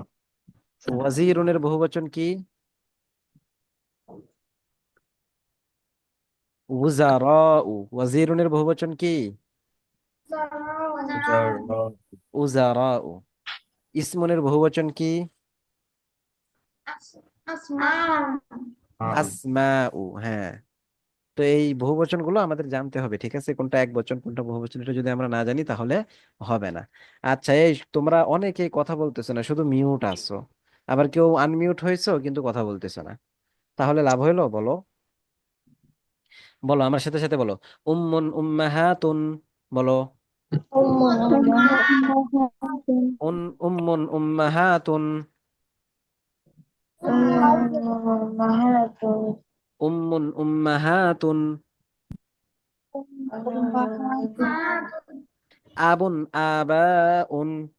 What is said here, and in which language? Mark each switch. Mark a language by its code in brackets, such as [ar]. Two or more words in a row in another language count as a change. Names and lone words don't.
[bn] ওয়াজিরুনের বহুবচন কি? উজারাউ। ওয়াজিরুনের বহুবচন কি? উজাররা, উজারাউ। ইসমুনের বহুবচন কি? মাউ, আসমাউ। হ্যাঁ। তো এই বহুবচন গুলো আমাদের জানতে হবে, ঠিক আছে, কোনটা এক বচন কোনটা বহুবচন, এটা যদি আমরা না জানি তাহলে হবে না। আচ্ছা, এই তোমরা অনেকেই কথা বলতেছো না, শুধু মিউট আছো, আবার কেউ আনমিউট হয়েছো কিন্তু কথা বলতেছো না। তাহলে লাভ হইলো? বলো, বলো আমার সাথে সাথে বলো। [ar] أمٌّ أمهاتٌ. বলো। أمٌّ أمهاتٌ. أمٌّ أمهاتٌ. أبٌ آباءٌ.